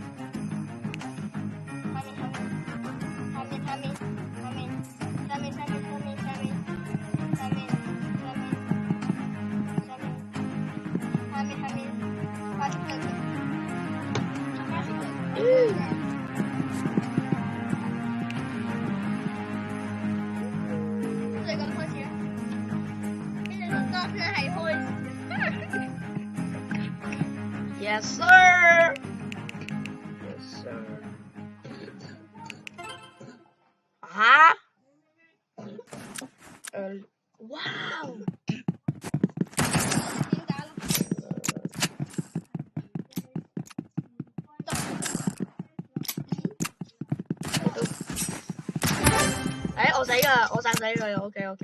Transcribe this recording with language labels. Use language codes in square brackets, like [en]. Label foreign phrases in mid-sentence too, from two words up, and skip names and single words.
[yue] 下面，快啲嚟！你咁開始，跟住就當真係開始。 [en] Yes sir. Yes sir. 啊？ [yue] 哇！我死㗎，我殺死佢 ，OK。